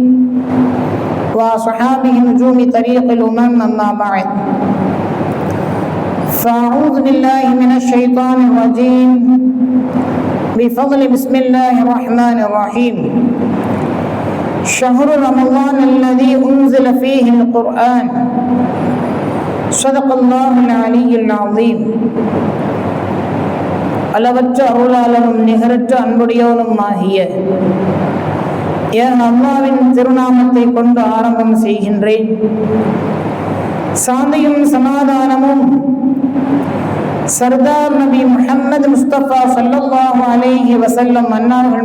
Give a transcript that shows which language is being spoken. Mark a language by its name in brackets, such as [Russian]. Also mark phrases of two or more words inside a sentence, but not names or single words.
[Arabic] وصحابه نجوم طريق الأمم أما بعد فأعوذ بالله من الشيطان الرجيم بفضل بسم الله الرحمن الرحيم شهر رمضان الذي أنزل فيه القرآن صدق الله العلي العظيم [Tamil] அளவற்ற அருளாளனும் நிகரற்ற அன்புடையவனும் ஆகிய என் அல்லாவின் திருநாமத்தை கொண்டு ஆரம்பம் செய்கின்றேன். சாந்தியும் சமாதானமும் சர்தார் நபி முஹம்மது முஸ்தபா [Arabic] صلى الله عليه وسلم [Tamil] அன்னார்கள்